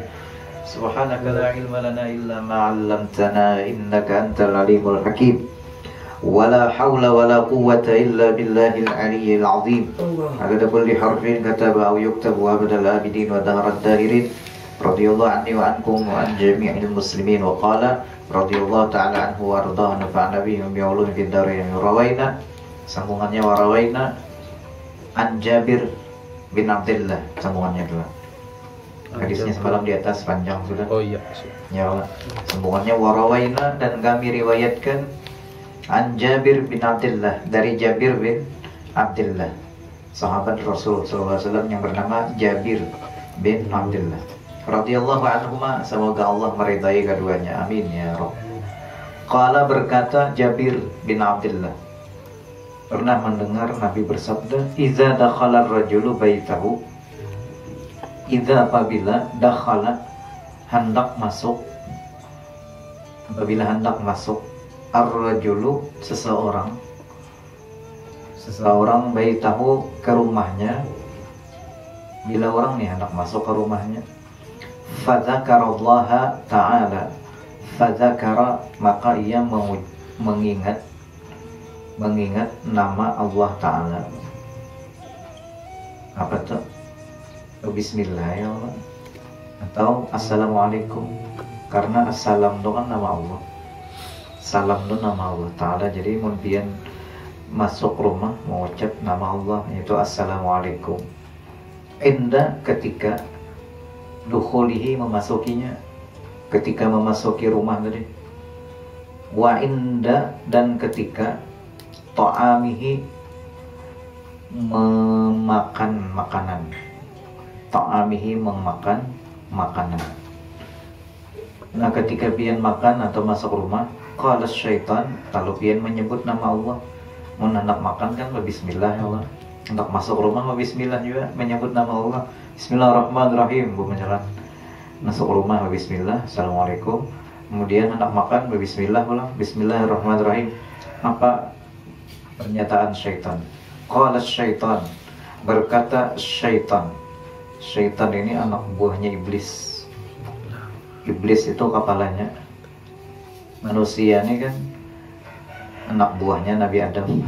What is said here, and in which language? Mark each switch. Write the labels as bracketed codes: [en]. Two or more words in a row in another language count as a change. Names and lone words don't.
[ar] سبحانك لا علم لنا إلا ما علمتنا إنك أنت العليم الحكيم ولا حول ولا قوة إلا بالله العلي العظيم. عدد كل حرف كتب أو يكتب وأبد الآبدين ودهر الداهرين. رضي الله عني وعنكم وعن جميع المسلمين. وقال رضي الله تعالى عنه وأرضاه ونفعنا بهم بعلوم في الدارين. [id] روينا sambungannya [ar] وروينا عن [id] Jabir bin Abdullah, sambungannya adalah hadisnya semalam di atas panjang sudah. Oh iya. Ya, sambungannya warawaina dan kami riwayatkan an Jabir bin Abdullah, dari Jabir bin Abdullah, sahabat Rasul [ar] صلى الله عليه وسلم [id] yang bernama Jabir bin Abdullah [ar] رضي الله عنهما, [id] semoga Allah meridai keduanya, [ar] آمين يا رب. [id] Qala, berkata Jabir bin Abdullah, pernah mendengar Nabi bersabda, [ar] إذا دخل الرجل بيته إذا, [id] apabila, dakhala, hendak masuk, apabila hendak masuk, ar-rajulu, seseorang baitahu, ke rumahnya. Bila orang nih hendak masuk ke rumahnya, [ar] فذكر الله تعالى, [id] fadzakara, maka ia mengingat nama Allah Ta'ala. Apa tuh? [ar] بسم الله يا الله, [id] atau Assalamualaikum, karena assalam itu kan nama Allah, salam itu nama Allah Ta'ala. Jadi kemudian masuk rumah mengucap nama Allah, yaitu Assalamualaikum. Inda, ketika, dukhulihi, memasukinya, ketika memasuki rumah tadi. [ar] وعند, [id] dan ketika, ta'amihi, memakan makanan. Ta'amihi, memakan makanan. Nah, ketika pian makan atau masuk rumah, [ar] قال الشيطان, [id] kalau pian menyebut nama Allah, mau hendak makan kan [ar] بسم الله يا الله, [id] hendak masuk rumah bismillah juga, menyebut nama Allah, bismillahirrahmanirrahim, bukan masuk rumah bismillah, assalamualaikum, kemudian hendak makan bismillah ulang, bismillahirrahmanirrahim. Apa pernyataan syaitan? [ar] قال الشيطان, [id] berkata syaitan. Syaitan ini anak buahnya iblis. Iblis itu kepalanya. Manusia ini kan anak buahnya Nabi Adam.